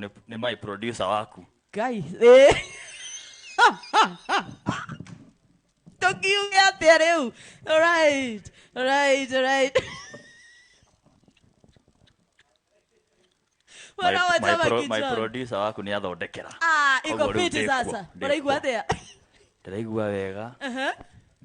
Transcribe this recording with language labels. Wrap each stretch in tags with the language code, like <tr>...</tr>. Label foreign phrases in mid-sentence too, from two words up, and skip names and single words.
<ki>Nithondekerwo ni</ki> <en>my producer</en> <ki>waku. Ngai Tukiuge atia riu.</ki> <en>Alright. My producer</en> <ki>waku ni athondekera.</ki> <sw>Iko fiti sasa.</sw> <ki>Uraigua atia? Ndiraigua wega.</ki>